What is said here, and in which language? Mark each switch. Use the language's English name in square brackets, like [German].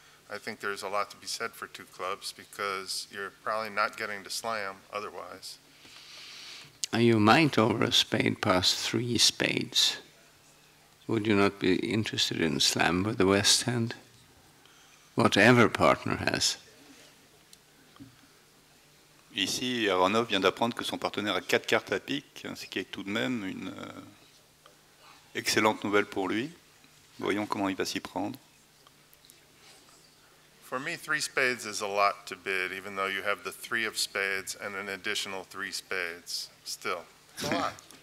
[English] I think there's a lot to be said for 2 clubs because you're probably not getting to slam otherwise. You might over a spade pass 3 spades. Would you not be interested in slam with the west hand? Whatever partner has. [French] Ici, Aronov vient d'apprendre que son partenaire a 4 cartes à pique, ce qui est tout de même une excellente nouvelle pour lui. Voyons comment il va s'y prendre. [English] For me, 3 spades is a lot to bid, even though you have the 3 of spades and an additional 3 spades. Still, it's a lot.